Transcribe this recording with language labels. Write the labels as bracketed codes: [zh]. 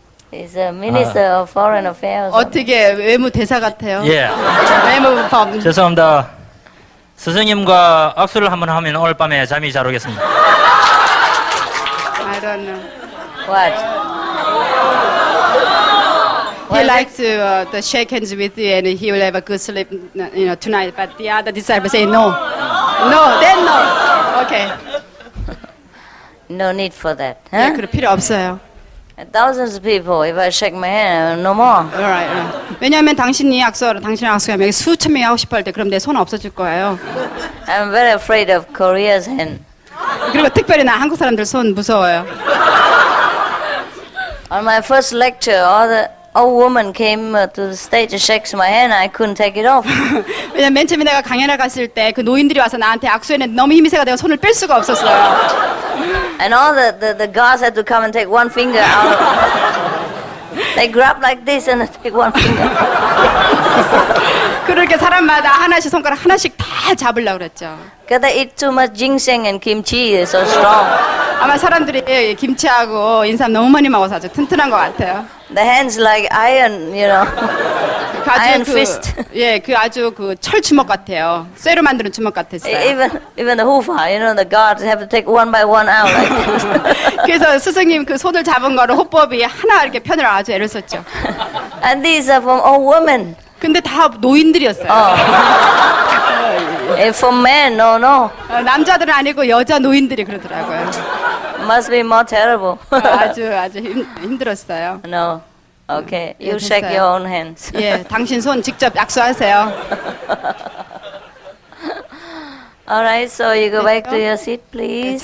[en] He's a minister of foreign affairs. [ko] 어떻게 외무 대사 같아요? 예. 외무법. 죄송합니다. 스승님과 악수를 한번 하면 오늘 밤에 잠이 잘 오겠습니다. [en] I don't know. What? He likes to shake hands with you and he will have a good sleep, tonight. But the other disciples say no, no, then no. Okay. No need for that. [ko] 네, Huh? 그럴 필요 없어요. [en] Thousands of people. If I shake my hand, no more. Alright. [ko] 왜냐하면 당신이 악수하러 당신이 악수하면 여기 수천 명이 하고 싶어 할 때 그럼 내 손 없어질 거예요. [en] I'm very afraid of Korea's hand. [ko] 그리고 특별히 나 한국 사람들 손 무서워요. [en] On my first lecture, all the old woman came to the stage and shakes my hand. I couldn't take it off. [ko] 왜냐면 맨 처음에 내가 강연을 갔을 때 그 노인들이 와서 나한테 악수했는데 너무 힘이 세가 내가 손을 뺄 수가 없었어요. [en] And all the guards had to come and take one finger out. They grab like this and take one finger. [ko] 그렇게 사람마다 하나씩 손가락 하나씩 다 잡으려고 그랬죠. [en] Because they eat too much ginseng and kimchi. It's so strong. [ko] 아마 사람들이 김치하고 인삼 너무 많이 먹어서 아주 튼튼한 것 같아요. [en] The hands like iron, you know. Iron fist. [ko] 예, 그 아주 그 철 주먹 같아요. 쇠로 만드는 주먹 같았어요. [en] Even the hufa, you know, the guards have to take one by one out like this. [ko] 그래서 스승님 그 손을 잡은 거를 호법이 하나 이렇게 펴느라 아주 애를 썼죠. [en] And these are from old women. [ko] 근데 다 노인들이었어요. [en] For men, no. [ko] 남자들은 아니고 여자 노인들이 그러더라고요. [en] Must be more terrible. [ko] 아주 힘들었어요. [en] No. Okay. [ko] 예, [en] You shake [ko] 됐어요. [en] your own hands. [ko] 예, 당신 손 직접 악수하세요. [en] All right, so you go back to your seat, please.